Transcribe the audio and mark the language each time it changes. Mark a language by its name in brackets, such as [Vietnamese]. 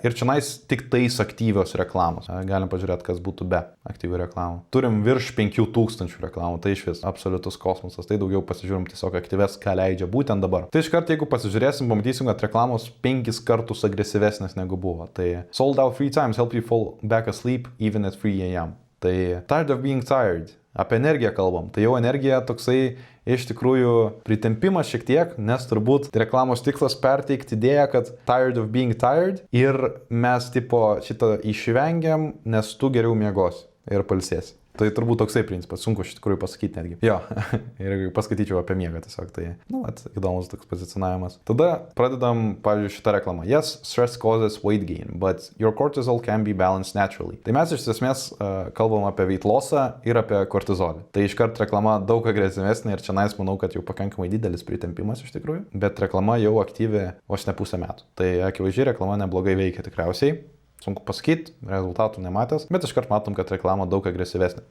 [Lithuanian] Ir čia tik tais aktyvios reklamos. Galim pažiūrėti, kas būtų be aktyvių reklamų. Turim virš 5000 reklamų, tai iš vis absoliutus kosmosas. Tai daugiau pasižiūrim tiesiog aktyves, ką leidžia būtent dabar. Tai iškart, jeigu pasižiūrėsim, pamatysim, kad reklamos 5 kartus agresyvesnės negu buvo. [English] Tai sold out 3 times, help you fall back asleep even at 3 a.m. Tai tired of being tired. [Lithuanian] Apie energiją kalbam. Tai jau energija toksai iš tikrųjų pritempimas šiek tiek, nes turbūt reklamos tikslas perteikti idėją, kad [English] tired of being tired [Lithuanian] ir mes šitą išvengiam, nes tu geriau miegosi ir pailsėsi. Tai turbūt toksai principas, sunku iš tikrųjų pasakyti netgi. Jo, ir paskaityčiau apie miegą tiesiog, tai, įdomus toks pozicionavimas. Tada pradedam, pavyzdžiui, šitą reklamą. [English] Yes, stress causes weight gain, but your cortisol can be balanced naturally. [Lithuanian] Tai mes iš esmės kalbam apie weight lossą ir apie kortizolį. Tai iškart reklama daug agresyvesnė ir čia manau, kad jau pakankamai didelis pritempimas iš tikrųjų, bet reklama jau aktyvi vos ne pusę metų. Tai akivaizdžiai reklama neblogai veikia tikriausiai. sunku pasakyti, rezultatų nematęs, bet iškart matom, kad reklama daug agresyvesnė.